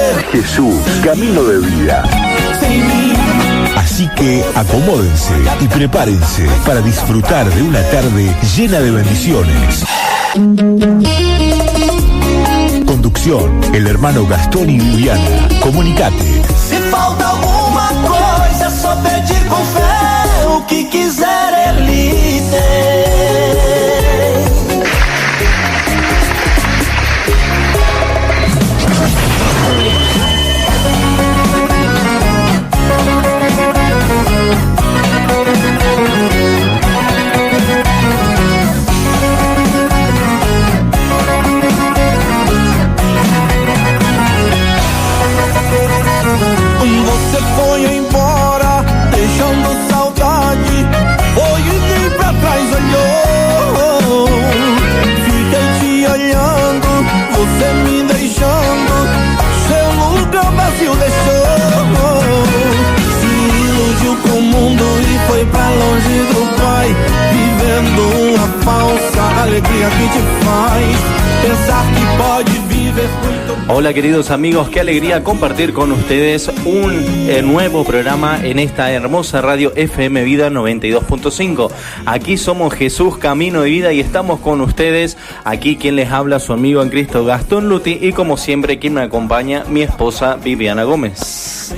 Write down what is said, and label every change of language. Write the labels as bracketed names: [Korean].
[Spanish] Jesús, Camino de Vida. Así que acomódense y prepárense para disfrutar de una tarde llena de bendiciones. Conducción, el hermano Gastón y Viviana. Comunicate. [Portuguese] Se falta alguma coisa, só pedir com fé, o que quiser ele tem. Você foi embora, deixando saudade. Foi e nem pra trás olhou. Fiquei te olhando, você me deixando. Seu lugar vazio deixou. Se iludiu com o mundo e foi pra longe do Pai, vivendo uma falsa alegria que te faz pensar que pode viver muito. [Spanish] Hola queridos amigos, qué alegría compartir con ustedes un nuevo programa en esta hermosa radio FM Vida 92.5. Aquí somos Jesús, Camino de Vida y estamos con ustedes. Aquí quien les habla, su amigo en Cristo Gastón Luti, y como siempre quien me acompaña, mi esposa Viviana Gómez.